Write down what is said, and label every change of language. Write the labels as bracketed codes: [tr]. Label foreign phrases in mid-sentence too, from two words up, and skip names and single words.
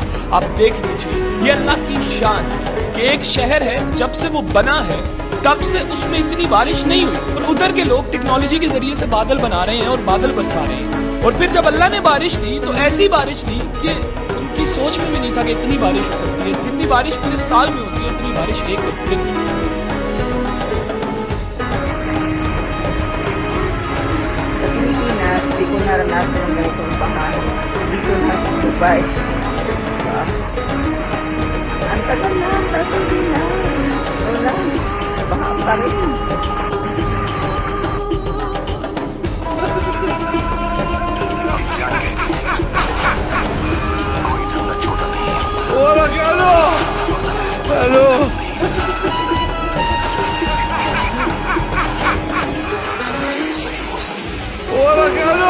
[hi] आप देख लीजिए, ये अल्लाह की शान है कि एक शहर है जब से वो बना है तब से उसमें इतनी बारिश नहीं हुई और उधर के लोग टेक्नोलॉजी के जरिए से बादल बना रहे हैं और बादल बरसा रहे हैं। और फिर जब अल्लाह ने बारिश दी तो ऐसी बारिश दी कि उनकी सोच में भी नहीं था कि इतनी बारिश हो सकती है। जितनी बारिश पूरे साल में होती है इतनी बारिश एक दिन में। [tl] Pilipinas, di ko naranasan ng ganitong baha. Dito na sa Dubai. Ang tagal na sa Pilipinas. Wala, baha pa rin. [es] Hola, Carlo! Hello! Hola, Carlo!